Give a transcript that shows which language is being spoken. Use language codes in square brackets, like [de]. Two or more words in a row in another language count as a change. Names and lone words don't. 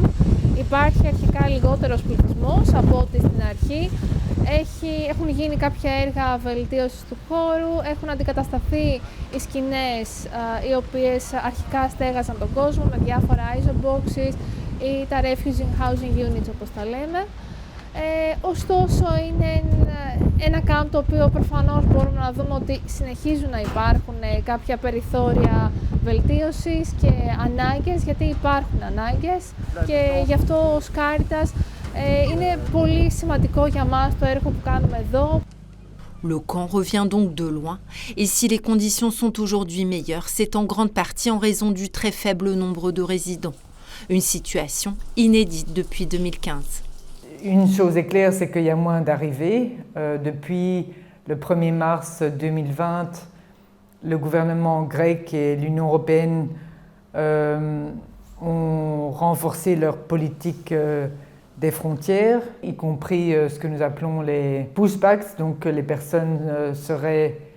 [el] Υπάρχει αρχικά λιγότερος πληθυσμός από ό,τι στην αρχή. Έχουν γίνει κάποια έργα βελτίωσης του χώρου, έχουν αντικατασταθεί οι σκηνές οι οποίες αρχικά στέγαζαν τον κόσμο με διάφορα isoboxes ή τα [en] refugee housing units, [el] όπως τα λέμε. Ωστόσο είναι ένα κάμπ το οποίο προφανώς μπορούμε να δούμε ότι συνεχίζουν να υπάρχουν κάποια περιθώρια βελτίωσης και ανάγκες, γιατί υπάρχουν ανάγκες και γι' αυτό ως Caritas είναι πολύ σημαντικό για μας το έργο που κάνουμε εδώ. [fr] Le camp revient donc de loin, et si les conditions sont aujourd'hui meilleures, c'est en grande partie en raison du très faible nombre de résidents. Une situation inédite depuis 2015. Une chose est claire, c'est qu'il y a moins d'arrivées. Depuis le 1er mars 2020, le gouvernement grec et l'Union européenne ont renforcé leur politique des frontières, y compris ce que nous appelons les pushbacks, donc les personnes seraient